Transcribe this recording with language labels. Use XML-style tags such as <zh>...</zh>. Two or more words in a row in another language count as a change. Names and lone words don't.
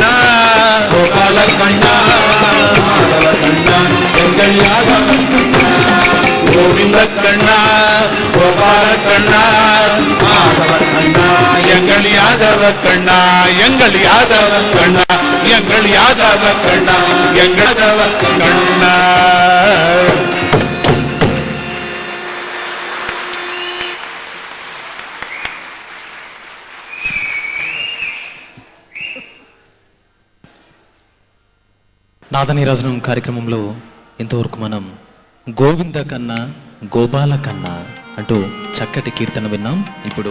<ta>கோபால கண்ணா மாதவ கண்ணா எங்கள் யாதவ கோவிந்த கண்ணா கோபால கண்ணா மாதவ கண்ணா எங்கள் யாதவ கண்ணா எங்கள் யாதவ கண்ணா எங்கள் யாதவ கண்ணா எங்கதவ கண்ணா</ta> <te>నాదనీరాజనం కార్యక్రమంలో ఇంతవరకు మనం గోవింద కన్నా గోపాల కన్నా అంటూ చక్కటి కీర్తన విన్నాం.</te>